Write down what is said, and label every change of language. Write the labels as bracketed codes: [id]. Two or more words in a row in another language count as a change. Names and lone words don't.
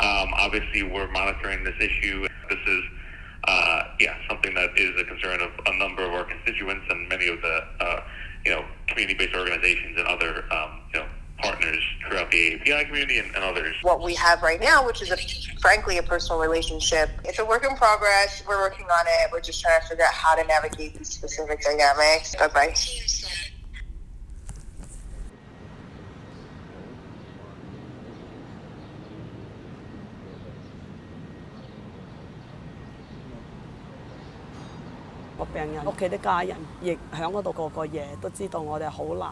[en] Obviously, we're monitoring this issue. This is something that is a concern of a number of our constituents and many of the community-based organizations and other partners throughout the AAPI community and others. What we have right now, which is frankly a personal relationship, it's a work in progress. We're working on it. We're just trying to figure out how to navigate these specific dynamics. Bye-bye. [yue] 個病人屋企啲家人亦喺嗰度過個夜，都知道我哋好難。